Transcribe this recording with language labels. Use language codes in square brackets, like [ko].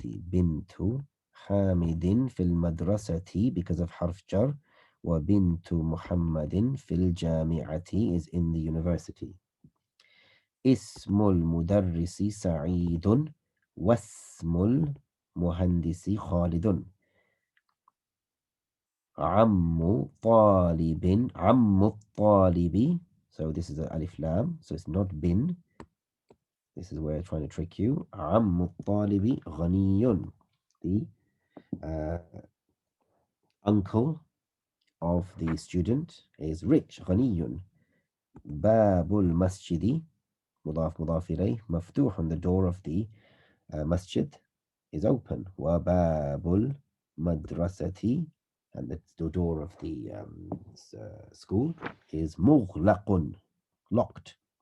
[ar] بنت حامد في المدرسة [en] because of [ar] حرف جر. وبنت محمد في الجامعة [en] is in the university. [ar] اسم المدرس سعيد واسم المهندس خالد. عم طالب. عم الطالب. [en] So this is a alif lam, so it's not bin. This is where I'm trying to trick you. [ar] عم الطالب غني. [en] The uncle of the student is rich. [ar] غني. باب المسجد مضاف مضاف إليه مفتوح. [en] The door of the masjid is open. [ar] وباب المدرسة, [en] and the door of the school is مغلق, locked.